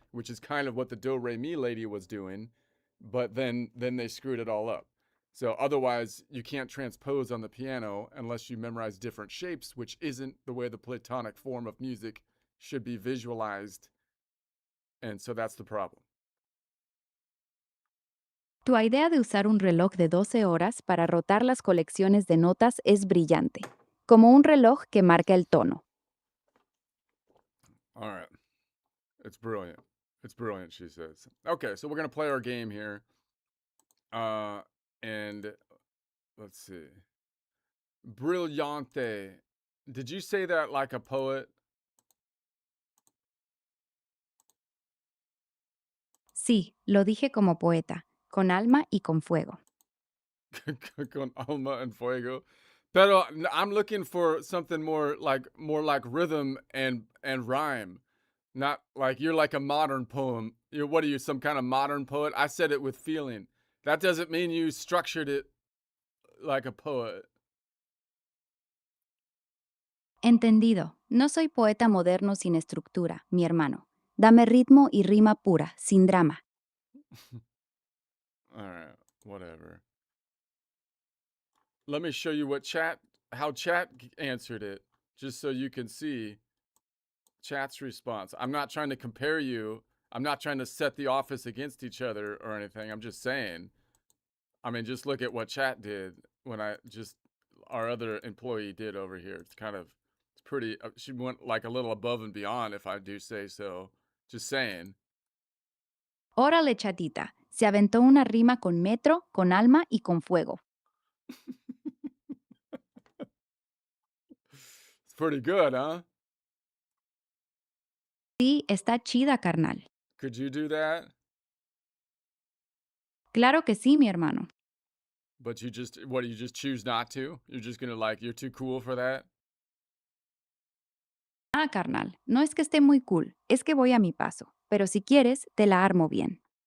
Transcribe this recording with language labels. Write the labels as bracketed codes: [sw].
[en] Which is kind of what the Do Re Mi lady was doing, but then they screwed it all up. So otherwise, you can't transpose on the piano unless you memorize different shapes, which isn't the way the Platonic form of music should be visualized. And so that's the problem. [es] Tu idea de usar un reloj de 12 horas para rotar las colecciones de notas es brillante, como un reloj que marca el tono. [en] All right. It's brilliant. It's brilliant, she says. Okay, so we're going to play our game here. And let's see. Brillante. Did you say that like a poet? [es] Sí, lo dije como poeta, con alma y con fuego. Con alma and fuego. [en] Pero I'm looking for something more like rhythm and rhyme. Not like you're like a modern poem. What are you, some kind of modern poet? I said it with feeling. That doesn't mean you structured it like a poet. [es] Entendido. No soy poeta moderno sin estructura, mi hermano. Dame ritmo y rima pura, sin drama. [en] All right, whatever. Let me show you how chat answered it, just so you can see chat's response. I'm not trying to compare you. I'm not trying to set the office against each other or anything. I'm just saying. I mean, just look at what chat did when our other employee did over here. It's pretty, she went like a little above and beyond, if I do say so. Just saying. [es] Órale, chatita. Se aventó una rima con metro, con alma y con fuego. [en] It's pretty good, huh? [es] Sí, está chida, carnal. [en] Could you do that? [es] Claro que sí, mi hermano. [en] But you just choose not to? You're just gonna you're too cool for that? [es] Ah, carnal, no es que esté muy cool, es que voy a mi paso. Pero si quieres, te la armo bien.